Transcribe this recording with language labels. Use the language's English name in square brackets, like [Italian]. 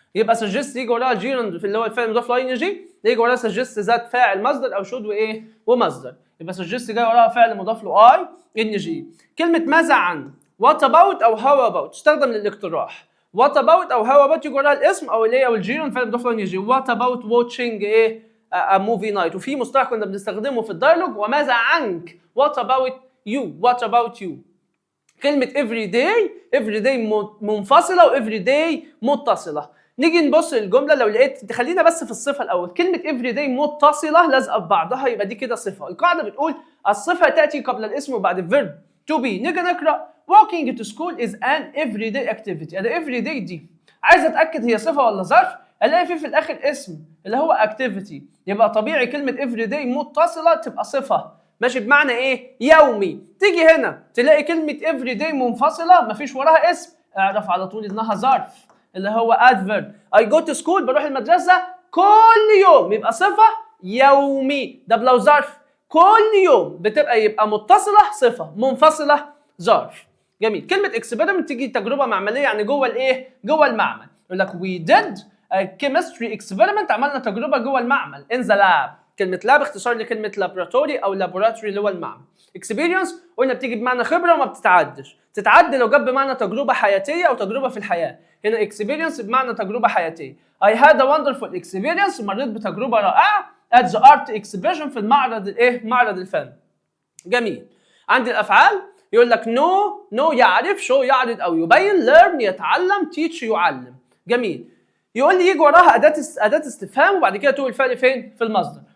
[Arabic] يبقى suggest يجي وراها الجيرند في اللي هو الفعل المضاف له ing، يجي وراها suggest ذات فاعل مصدر او شد ومصدر. يبقى suggest جاي وراها فعل مضاف له ing. كلمه ماذا عن what about او how about تستخدم للاقتراح. what about او how about يجي وراها الاسم او او الجيرند فعل مضاف له ing. [English] what about watching a movie night. [Arabic] وفي مصطلح كنا بنستخدمه في الدايلوج، وماذا عنك [English] what about you. what about you. [Arabic] كلمة every day منفصلة و every day متصلة. نيجي نبص للجملة لو لقيت، خلينا بس في الصفة الأول. كلمة every day متصلة لازقة ببعضها يبقى دي كده صفة. القاعدة بتقول الصفة تأتي قبل الاسم وبعد الفيرب to be. نيجي نقرأ [English] walking to school is an everyday activity. [Arabic] أنا everyday دي عايز أتأكد هي صفة ولا ظرف، الاقي في الاخر اسم اللي هو activity، يبقى طبيعي كلمه everyday متصله تبقى صفه ماشي بمعنى يومي. تيجي هنا تلاقي كلمه everyday منفصله مفيش وراها اسم، اعرف على طول انها ظرف اللي هو adverb. [English] I go to school [Arabic] بروح المدرسه كل يوم، يبقى صفه يومي. ده لو ظرف كل يوم يبقى متصله صفه، منفصله ظرف. جميل. كلمه experiment تيجي تجربه معمليه، يعني جوه المعمل. يقول لك [English] we did chemistry experiment [Arabic] عملنا تجربه جوه المعمل [English] in the lab. [Arabic] كلمه lab اختصار لكلمه laboratory او laboratory اللي هو المعمل. experience قلنا بتيجي بمعنى خبره وما بتتعدش، تتعدى لو جاب بمعنى تجربه حياتيه او تجربه في الحياه. هنا experience بمعنى تجربه حياتيه. [English] I had a wonderful experience [Arabic] مريت بتجربه رائعه [English] at the art exhibition [Arabic] في المعرض معرض الفن. جميل. عندي الافعال يقول لك know يعرف، show يعرض او يبين، learn يتعلم، teach يعلم. جميل. يقول لي يجي وراها أداة استفهام وبعد كده تقول الفعل فين؟ في المصدر.